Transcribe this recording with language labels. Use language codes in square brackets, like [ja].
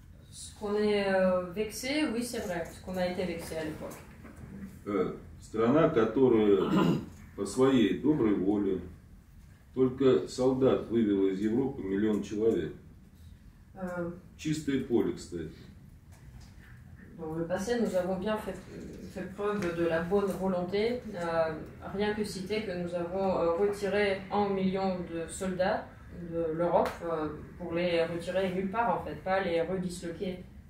[fr] Ce qu'on est vexé, oui, c'est vrai, ce qu'on a été vexé à l'époque. [ru] Страна, которая по своей доброй воле только солдат вывела из Европы 1 миллион человек. Чистое поле, кстати. [fr] Dans le passé, nous avons bien fait preuve de la bonne volonté. Rien que citer que nous avons retiré 1 million de soldats de l'Europe pour les retirer nulle part, en fait, pas les redisloquer.